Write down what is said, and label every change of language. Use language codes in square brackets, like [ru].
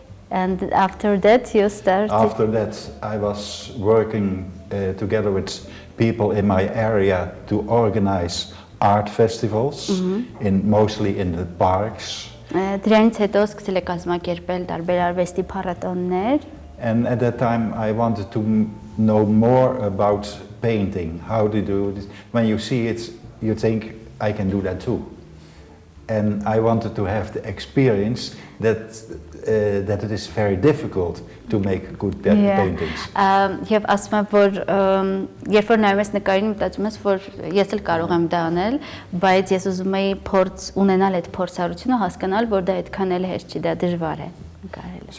[en] And after that you started? After that I was working together with people in my area to organize art festivals, mostly in the parks. [hy] Դրանից հետո սկսել է կազմակերպել տարբեր արվեստի փառատոներ. [en] And at that time I wanted to know more about painting, how to do this. When you see it, you think, I can do that too. And I wanted to have the experience that it is very difficult to make good paintings. [hy] Եվ ասում եմ, որ երբ որ նայում ես նկարին, մտածում ես, որ ես էլ կարող եմ դա անել, բայց ես ուզում եի ունենալ այդ փորձառությունը, հասկանալ, որ դա այդքան էլ հեշտ չի, դա դժվար է նկարելը։